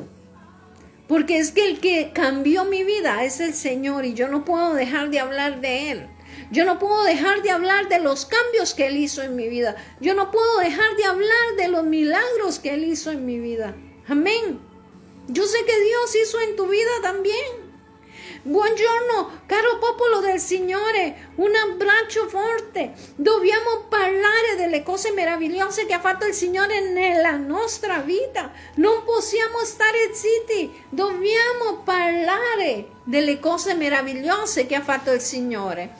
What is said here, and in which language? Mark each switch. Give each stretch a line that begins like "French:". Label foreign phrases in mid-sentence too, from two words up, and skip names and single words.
Spanish: Porque es que el que cambió mi vida es el Señor y yo no puedo dejar de hablar de Él. Yo no puedo dejar de hablar de los cambios que Él hizo en mi vida. Yo no puedo dejar de hablar de los milagros que Él hizo en mi vida. Amén. Yo sé que Dios hizo en tu vida también.
Italian: Buongiorno, caro popolo del Signore, un abbraccio forte. Dobbiamo parlare delle cose meravigliose che ha fatto il Signore nella nostra vita. Non possiamo stare zitti, dobbiamo parlare delle cose meravigliose che ha fatto il Signore.